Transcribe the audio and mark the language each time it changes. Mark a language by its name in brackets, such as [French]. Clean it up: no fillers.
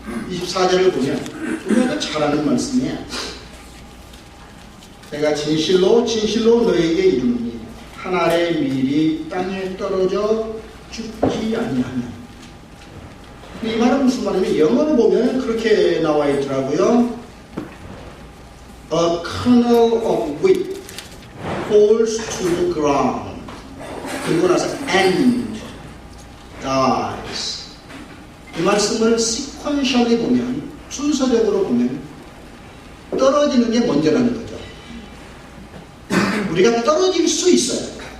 [Korean] 24절을 보면 우리가 잘 아는 말씀이에요. 내가 진실로 진실로 너에게 이르노니 한 알의 밀이 땅에 떨어져 죽지 아니하면. 이 말은 무슨 말이냐면 영어로 보면 그렇게 나와 있더라고요. [English] A kernel of wheat falls to the ground. [Korean] 그리고 나서 [English] and dies. [Korean] 이 말씀을 [English] sequentially [Korean] 보면, 순서적으로 보면 떨어지는 게 먼저라는 거죠. 우리가 떨어질 수 있어요.